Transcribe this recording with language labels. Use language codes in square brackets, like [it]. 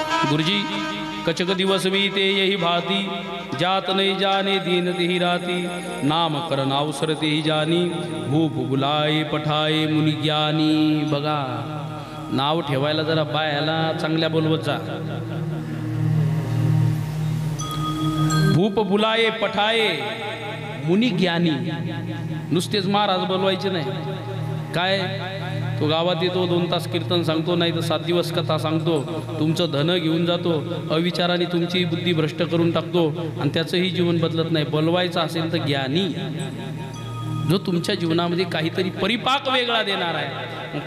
[awa] गुरुजी कचक दिवस बीते यही भाती, जात नहीं जाने दीन तिही राती, नाम कर नाव सरते ही जानी, भूप बुलाए पठाए मुनी ज्ञानी. [mr] बघा, नाव ठेवायला जरा बायाला चांगल्या बोलवत जा. [awa] भूप बुलाए पठाए मुनी ज्ञानी. [mr] नुसतेच महाराज बोलवायचे नाही. काय तो गावात येतो, 2 तास कीर्तन सांगतो, नाही तर 7 दिवस कथा सांगतो, तुमचं धन घेऊन जातो, अविचाराने तुमची बुद्धी भ्रष्ट करून टाकतो आणि त्याचंही जीवन बदलत नाही. बोलवायचं असेल तर ज्ञानी, जो तुमच्या जीवनामध्ये काहीतरी परिपाक वेगळा देणार आहे.